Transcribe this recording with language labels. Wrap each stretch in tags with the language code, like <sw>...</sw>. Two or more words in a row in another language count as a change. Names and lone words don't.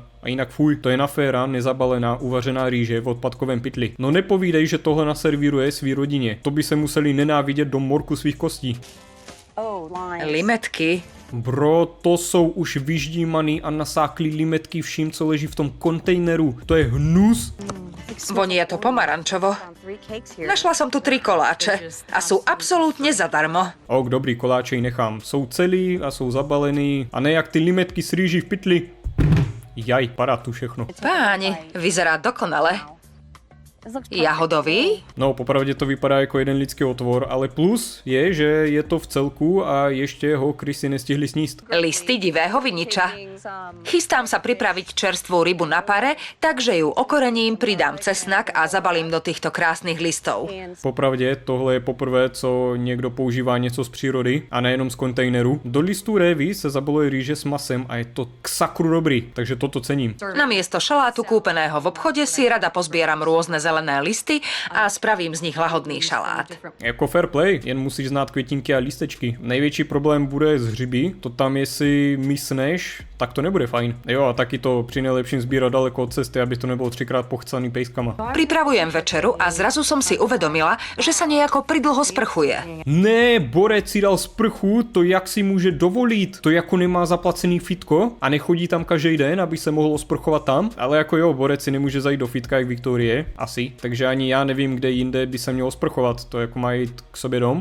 <cs>A jinak fuj, to je naféra, nezabalená, uvařená rýže v odpadkovém pytli. No nepovídej, že tohle naservíruje svý rodině. To by se museli nenávidět do morku svých kostí. Limetky. Bro, to jsou už vyždímaný a nasáklý limetky vším, co leží v tom kontejneru. To je hnus.</cs> <sk>Vonie to pomarančovo. Našla som tu 3 koláče a sú absolútne zadarmo.</sk> <cs>Ok, dobrý, koláče ji nechám. Jsou celý a jsou zabalený. A ne jak ty limetky s rýží v pytli. Jaj, padá tu všechno.</cs> <sk>Páni, vyzerá dokonale. Jahodový?</sk> <cs>No, popravdě to vypadá jako jeden lidský otvor, ale plus je, že je to v celku a ještě ho krysy nestihli sníst.</cs> <sk>Listy divého viniča. Chystám sa pripraviť čerstvú rybu na pare, takže ju okorením, pridám cesnak a zabalím do týchto krásnych listov.</sk> <cs>Popravdě tohle je poprvé, co někdo používá něco z přírody a nejenom z kontejneru. Do listů révy se zabaluje rýže s masem a je to k sakru dobrý, takže toto cením.</cs> <sk>Namiesto šalátu kúpeného v obchode si rada pozbieram rôzne zelené listy a spravím z nich lahodný šalát.</sk> <cs>Jako</cs> <en>fair play,</en> <cs>jen musíš znát květinky a lístečky. Největší problém bude s hřiby, to tam jestli mysneš, tak to nebude fajn. Jo, a taky to při nejlepším sbírat daleko od cesty, aby to nebylo 3krát pochcaný pejskama.</cs> <sk>Pripravujem večeru a zrazu som si uvedomila, že sa nejako pridlho sprchuje.</sk> <cs>Ne, Borec si dal sprchu, to jak si může dovolit, to jako nemá zaplacený fitko a nechodí tam každý den, aby se mohlo sprchovat tam, ale jako jo, Borec si nemůže zajít do fitka jak Viktorie, asi, takže ani já nevím, kde jinde by se mělo sprchovat, to jako má jít k sobě dom.</cs>